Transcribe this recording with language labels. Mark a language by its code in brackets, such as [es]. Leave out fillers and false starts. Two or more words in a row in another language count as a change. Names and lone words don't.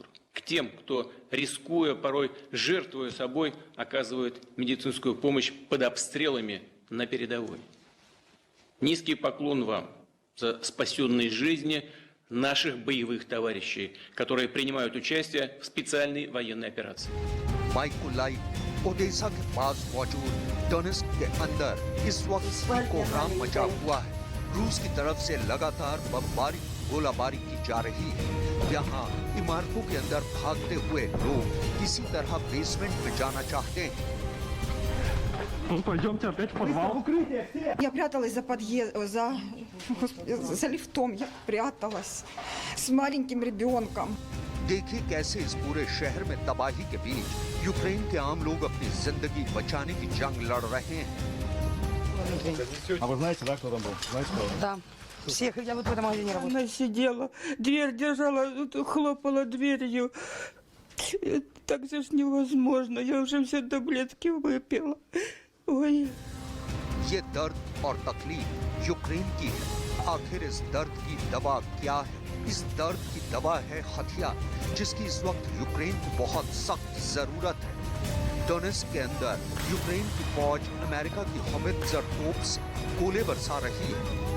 [ru] К тем, кто, рискуя, порой жертвуя собой, оказывает медицинскую помощь под обстрелами на передовой. Низкий поклон вам за спасенные жизни наших боевых товарищей, которые принимают участие в специальной военной операции. [hi] माइकोलाइव ओडेसा के पास मौजूद डोनेस्क के अंदर इस वक्त कोहराम मचा हुआ है। रूस की तरफ से लगातार बमबारी गोलाबारी की जा रही है। यहाँ इमारतों के अंदर भागते हुए लोग किसी तरह बेसमेंट में जाना चाहते हैं। [ru] Я пряталась за за лифтом, я пряталась с маленьким ребенком. [hi] देखिए कैसे इस पूरे शहर में तबाही के बीच यूक्रेन के आम लोग अपनी जिंदगी बचाने की जंग लड़ रहे हैं। [ru] А вы знаете, да, кто там был? Знаете, кто? Да. Всех, я вот в этом магазине работала. Она сидела, дверь держала, хлопала дверью. Так же ж невозможно. Я уже все таблетки выпила. Ой. [hi] ये दर्द और तकलीफ यूक्रेन की है। आखिर इस दर्द की दवा क्या है? इस दर्द की दवा है हथियार, जिसकी इस वक्त यूक्रेन को बहुत सख्त जरूरत है। डोनेस्क के अंदर यूक्रेन की फौज अमेरिका की होवित्जर तोप से गोले बरसा रही है।